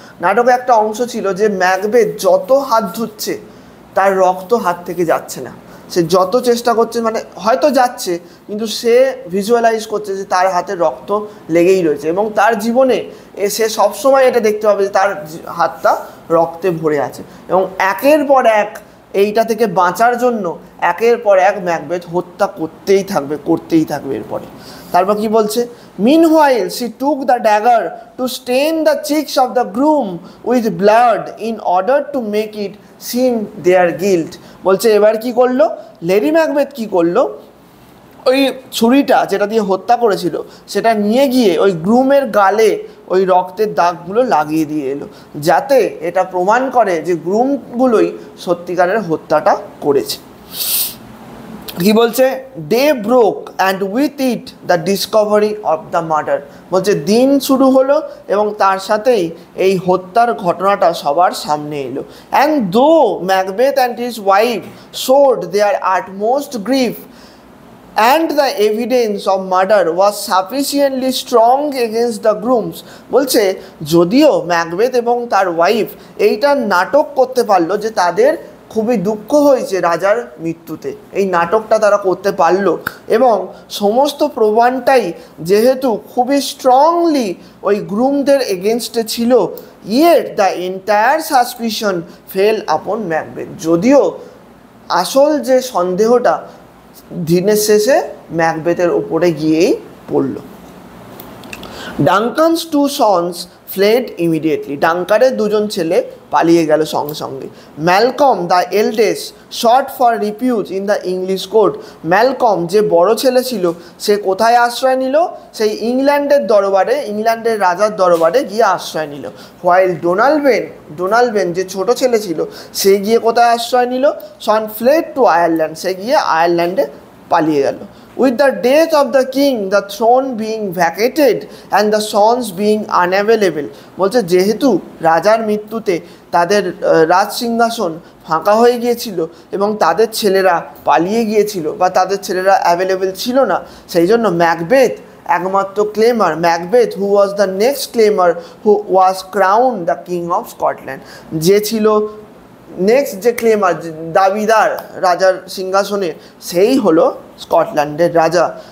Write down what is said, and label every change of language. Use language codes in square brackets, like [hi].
[bn] নাটকে একটা অংশ ছিল যে ম্যাকবেথ যত হাত ধুচ্ছে তার রক্ত হাত থেকে যাচ্ছে না, সে যত চেষ্টা করছে, মানে হয়তো যাচ্ছে কিন্তু সে ভিজুয়ালাইজ করছে যে তার হাতে রক্ত লেগেই রয়েছে, এবং তার জীবনে সে সবসময় এটা দেখতে পাবে যে তার হাতটা রক্তে ভরে আছে, এবং একের পর এক এইটা থেকে বাঁচার জন্য একের পর এক ম্যাকবেথ হত্যা করতেই থাকবে এরপরে। তারপর কি বলছে? [en] Meanwhile she took the dagger to stain the cheeks of the groom with blood in order to make it seem their guilt. [bn] বলছে এবার কি করলো, লেডি ম্যাকবেথ কি করলো, ওই ছুরিটা যেটা দিয়ে হত্যা করেছিল সেটা নিয়ে গিয়ে ওই গ্রুমের গালে ওই রক্তের দাগগুলো লাগিয়ে দিয়ে এলো, যাতে এটা প্রমাণ করে যে গ্রুমগুলোই সত্যিকারের হত্যাটা করেছে। কি বলছে, [en] Day broke and with it the discovery of the murder. [bn] বলছে দিন শুরু হলো এবং তার সাথেই এই হত্যার ঘটনাটা সবার সামনে এলো। [en] And though Macbeth and his wife showed their utmost grief and the evidence of murder was sufficiently strong against the grooms। [bn] বলছে যদিও ম্যাকবেথ এবং তার ওয়াইফ এইটা নাটক করতে পারলো যে তাদের খুবই দুঃখ হয়েছে রাজার মৃত্যুতে, এই নাটকটা তারা করতে পারলো, এবং সমস্ত প্রমাণটাই যেহেতু খুবই স্ট্রংলি ওই গ্রুমদের এগেনস্টে ছিল, [en] Yet the entire suspicion fell upon Macbeth. [bn] যদিও আসল যে সন্দেহটা দিনের শেষে ম্যাকবেথের উপরে গিয়েই পড়ল। [en] Duncan's two sons fled immediately. [bn] ডাঙ্কারের দুজন ছেলে পালিয়ে গেল সঙ্গে সঙ্গে। [en] Malcolm the eldest sought for refuge in the English court. [bn] Malcolm যে বড় ছেলে ছিল সে কোথায় আশ্রয় নিল, সেই ইংল্যান্ডের দরবারে, ইংল্যান্ডের রাজার দরবারে গিয়ে আশ্রয় নিল। হোয়াইল ডোনাল্ড বেন যে ছোট ছেলে ছিল সে গিয়ে কোথায় আশ্রয় নিল, [en] son fled to Ireland, [bn] সে গিয়ে আয়ারল্যান্ডে পালিয়ে গেল। [en] With the death of the king, the throne being vacated and the sons being unavailable। [bn] বলছে যেহেতু রাজার মৃত্যুতে তাদের রাজ সিংহাসন ফাঁকা হয়ে গিয়েছিল এবং তাদের ছেলেরা পালিয়ে গিয়েছিল বা তাদের ছেলেরা অ্যাভেলেবেল ছিল না, সেই জন্য ম্যাকবেথ একমাত্র ক্লেমার, Macbeth [en] who was the next claimer who was crown the king of Scotland, [bn] যে ছিল নেক্সট যে ক্লেমার, দাবিদার রাজার সিংহাসনে, সেই হলো স্কটল্যান্ডের রাজা।